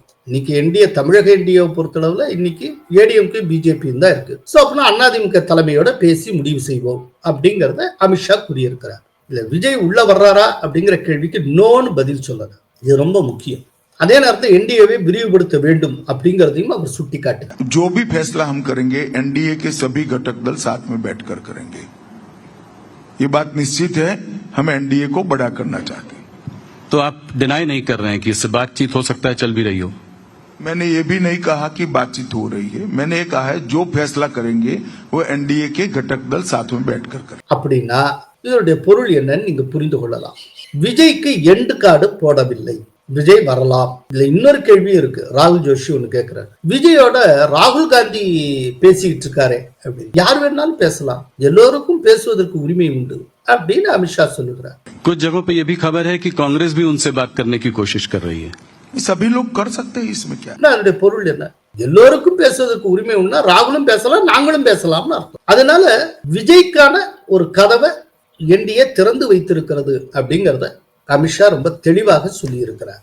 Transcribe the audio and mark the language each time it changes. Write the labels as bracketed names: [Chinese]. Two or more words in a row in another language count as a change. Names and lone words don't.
[Tamil] இன்னைக்கு என்டிஏ தமிழக என்டிஏவை பொறுத்தளவுல இன்னைக்கு ஏடிஎம்கே பிஜேபி தான் இருக்கு. சோ அப்படின்னா அதிமுக தலைமையோட பேசி முடிவு செய்வோம் அப்படிங்கறத அமித்ஷா கூறியிருக்கிறார். இல்ல விஜய் உள்ள வர்றாரா அப்படிங்கிற கேள்விக்கு நோன்னு பதில் சொல்லல. இது ரொம்ப முக்கியம். அதே நேரத்தில் என்டிஏவை விரிவுபடுத்த வேண்டும் அப்படிங்கறதையும் அவர் சுட்டிக்காட்டினார். [Hindi] जो भी फैसला हम करेंगे एनडीए के सभी घटक दल साथ में बैठकर करेंगे. ये बात निश्चित है, हम एनडीए को बड़ा करना चाहते हैं. तो आप डिनाई नहीं कर रहे हैं कि इससे बातचीत हो सकता है चल भी रही हो? मैंने ये भी नहीं कहा कि बातचीत हो रही है. मैंने ये कहा है जो फैसला करेंगे वो एनडीए के घटक दल साथ में बैठकर करें. [Tamil] அப்படின்னா இதனுடைய பொருள் என்னன்னு நீங்க புரிந்து கொள்ளலாம். விஜய்க்கு [English] end card [Tamil] போடவில்லை. விஜய் வரலாம். இதுல இன்னொரு கேள்வி இருக்கு. ராகுல் ஜோஷி ஒன்னு கேட்கிறார். விஜயோட ராகுல் காந்தி பேசிட்டு இருக்காரு அப்படின்னு. யார் வேணாலும் பேசலாம், எல்லோருக்கும் பேசுவதற்கு உரிமை உண்டு அப்படின்னு அமித்ஷா சொல்லுகிறார். [Hindi] कुछ जगहों पे ये भी खबर है कि कांग्रेस भी उनसे बात करने की कोशिश कर रही है. सभी लोग कर सकते हैं, इसमें क्या? [Tamil] அதனுடைய பொருள் என்ன? எல்லோருக்கும் பேசுவதற்கு உரிமை உண்டா, ராகுலும் பேசலாம், நாங்களும் பேசலாம்னு அர்த்தம். அதனால விஜய்க்கான ஒரு கதவை என்டிஏ திறந்து வைத்திருக்கிறது அப்படிங்கறத அமித்ஷா ரொம்ப தெளிவாக சொல்லி இருக்கிறார்.